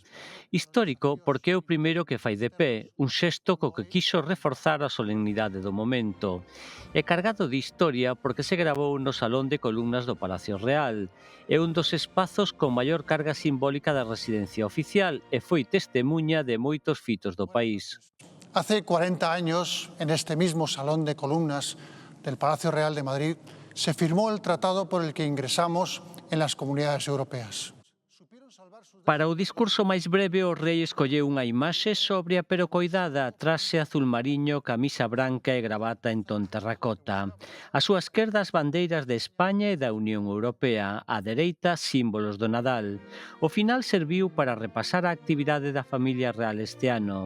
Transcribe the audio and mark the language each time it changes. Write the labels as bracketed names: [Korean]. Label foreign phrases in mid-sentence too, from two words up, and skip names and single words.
[Galician] Histórico porque é o primeiro que fai de pé, un xesto co que quiso reforzar a solemnidade do momento. E cargado de historia porque se gravou no Salón de Columnas do Palacio Real. É un dos espazos con maior carga simbólica da residencia oficial e foi testemuña de moitos fitos do país. [Spanish] Hace 40 años, en este mismo Salón de Columnas del Palacio Real de Madrid, se firmó el tratado por el que ingresamos en las comunidades europeas. [Galician] Para o discurso máis breve, o rei escolleu unha imaxe sobria pero coidada, traxe azul mariño, camisa branca e gravata en ton terracota. A súa esquerda as bandeiras de España e da Unión Europea, a dereita símbolos do Nadal. O final serviu para repasar a actividade da familia real este ano.